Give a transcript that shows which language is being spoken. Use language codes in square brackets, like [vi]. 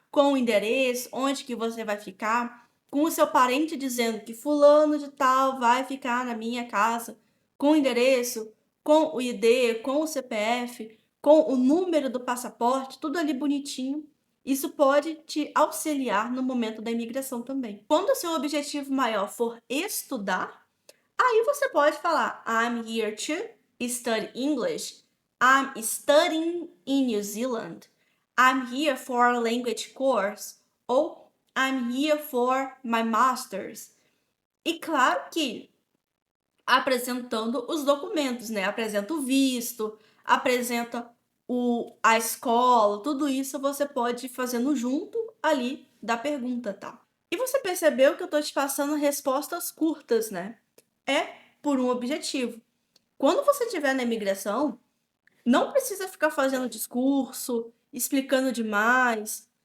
[pt] Com o endereço, onde que você vai ficar, com o seu parente dizendo que fulano de tal vai ficar na minha casa, com o endereço, com o ID, com o CPF, com o número do passaporte, tudo ali bonitinho. Isso pode te auxiliar no momento da imigração também. Quando o seu objetivo maior for estudar, aí você pode falar [en] I'm here to study English. I'm studying in New Zealand. I'm here for a language course. Ou I'm here for my master's. [pt] E claro que apresentando os documentos, né? Apresenta o visto, apresenta a escola, tudo isso você pode ir fazendo junto ali da pergunta, tá? E você percebeu que eu tô te passando respostas curtas, né? É por um objetivo. Quando você estiver na imigração, não precisa ficar fazendo discurso, explicando demais.